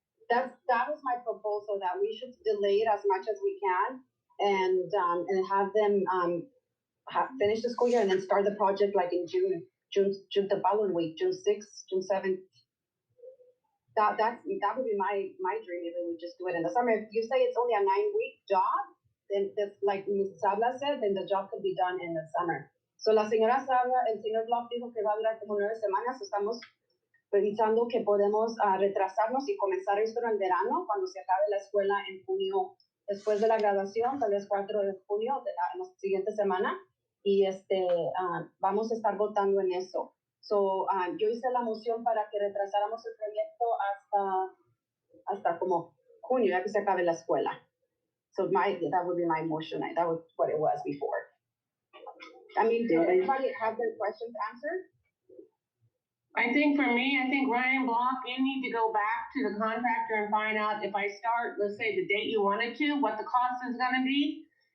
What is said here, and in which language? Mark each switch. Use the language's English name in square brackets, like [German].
[English] That was my proposal, that we should delay it as much as we can and have them finish the school year and then start the project like in June the following week, June 6th, June 7th. That would be my dream if we would just do it in the summer. If you say it's only a 9-week job, then like Ms. Sabla said, then the job could be done in the summer. [Spanish] So la señora Sabla, el señor Block dijo que va a durar como 9 semanas. Estamos pensando que podemos retrasarnos y comenzar esto en el verano, cuando se acabe la escuela en junio, después de la graduación, tal vez 4 de junio, la siguiente semana, y vamos a estar votando en eso. So, yo hice la moción para que retrasáramos el proyecto hasta como junio, ya que se acabe la escuela. [English] So that would be my motion. That was what it was before. I mean, did everybody have their questions answered? I think for me, Ryan Block, you need to go back to the contractor and find out if I start, let's say the date you wanted to, what the cost is gonna be.